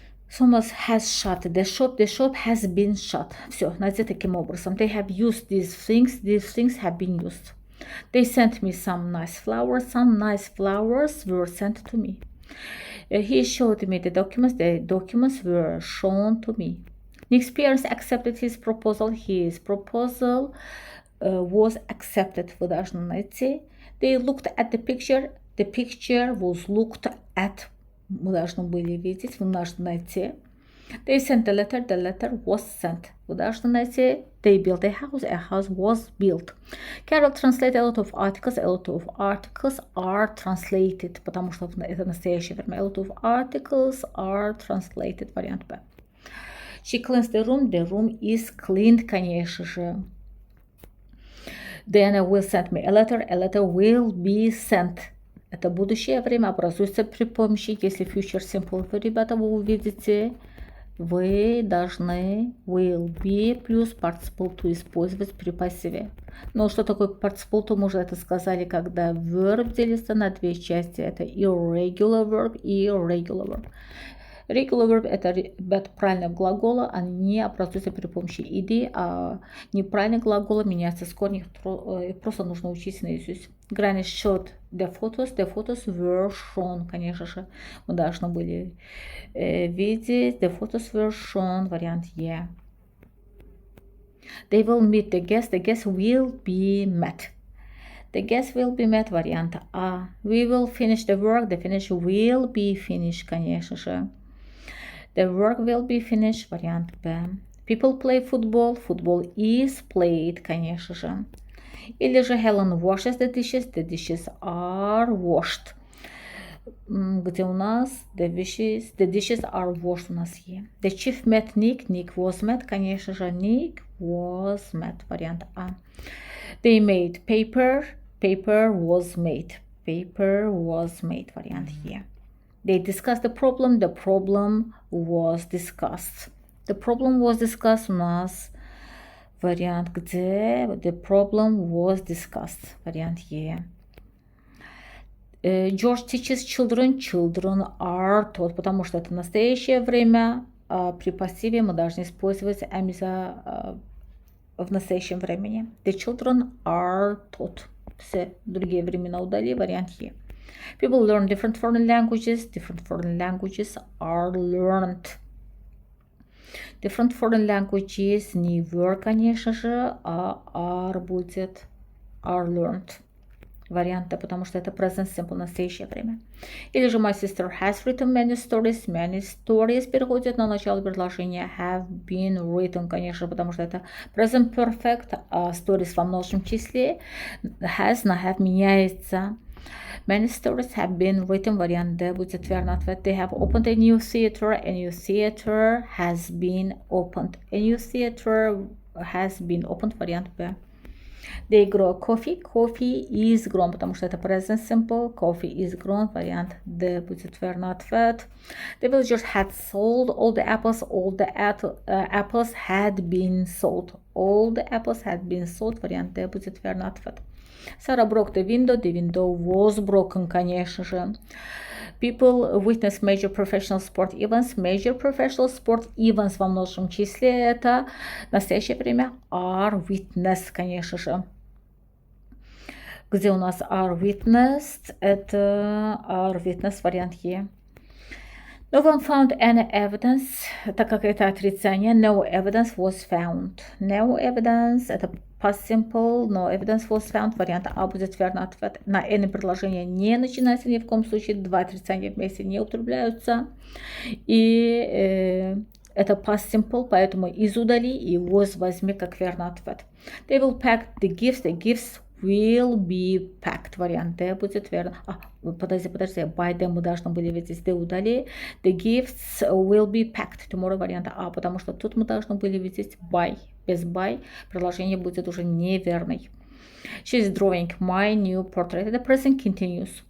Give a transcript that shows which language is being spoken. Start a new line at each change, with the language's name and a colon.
English: Thomas has shut the shop. The shop has been shut.
Russian: Все, найти таким образом.
English: They have used these things have been used. They sent me some nice flowers. Some nice flowers were sent to me. He showed me the documents. The documents were shown to me. Nick Spears accepted his proposal. His proposal was accepted.
Russian: Вы должны найти.
English: They looked at the picture. The picture was looked at.
Russian: Мы должны были видеть. Вы должны найти.
English: They sent the letter. The letter was sent.
Russian: Вы должны найти.
English: They built a house. A house was built. Carol translated a lot of articles. A lot of articles are translated.
Russian: Потому что это настоящее время.
English: A lot of articles are translated.
Russian: Вариант Б.
English: She cleans the room. The room is cleaned,
Russian: конечно же.
English: Diana will send me a letter. A letter will be sent.
Russian: Это будущее время образуется при помощи, если future simple, вы, ребята, вы увидите, вы должны will be плюс participle to использовать при пассиве. Но что такое participle to, мы уже это сказали, когда verb делится на две части.
English: Это irregular verb и irregular verb.
Russian: Regular verb – это правильные глаголы, они образуются при помощи ed, а неправильные глаголы меняются с корнем, их просто нужно учить наизусть.
English: Granny showed the photos were shown,
Russian: конечно же, мы должны были видеть,
English: the photos were shown, вариант Е. They will meet the guest will be met. The guest will be met, вариант А. We will finish the work, the finish will be finished, конечно же. The work will be finished, вариант Б. People play football is played, конечно же. Или же Helen washes the dishes are washed.
Russian: Где у нас
English: the dishes are washed
Russian: у нас Е.
English: The chief met Nick was met, конечно же, Nick was met, вариант А. They made paper was made, вариант Е. They discussed the problem was discussed. The problem was discussed у нас вариант где the problem was discussed, вариант Е. George teaches children are taught,
Russian: потому что это настоящее время, а при пассиве мы должны использовать am в настоящем времени.
English: The children are taught.
Russian: Все другие времена удали, вариант Е.
English: People learn different foreign languages are learned. Different foreign languages не were, конечно же, а are будет are learned.
Russian: Варианты, потому что это present simple, настоящее время.
English: Или же my sister has written many stories.
Russian: Many stories переходит на начало предложения have been written, конечно, потому что это present perfect, а stories во множественном числе.
English: Has на have меняется. Many stories have been written,
Russian: вариант D будет верный ответ.
English: They have opened a new theater. A new theater has been opened. A new theater has been opened, вариант B. They grow coffee is grown, потому что это present simple. Coffee is grown,
Russian: вариант D будет верный ответ.
English: The villagers had sold all the apples. All the apples had been sold. All the apples had been sold, вариант D будет верный ответ. Sarah broke the window was broken, конечно же. People witness major professional sport events.
Russian: Major professional sport events во множественном числе это настоящее время are witnessed, конечно же. Где у нас are witnessed? Это are witnessed, вариант Е.
English: No one found any evidence,
Russian: так как это отрицание.
English: No evidence was found. No evidence, это past simple. No evidence was found.
Russian: Вариант А будет верный ответ. На any предложение не начинается ни в коем случае. Два отрицания вместе не употребляются. И это past simple, поэтому из удали и was возьми как верный ответ.
English: They will pack the gifts. The gifts will be packed.
Russian: Вариант D будет верно. Подожди. By them мы должны были видеть D удали.
English: The gifts will be packed.
Russian: Tomorrow вариант А, потому что тут мы должны были видеть by. Без by предложение будет уже неверный.
English: She's drawing my new portrait. The present continuous.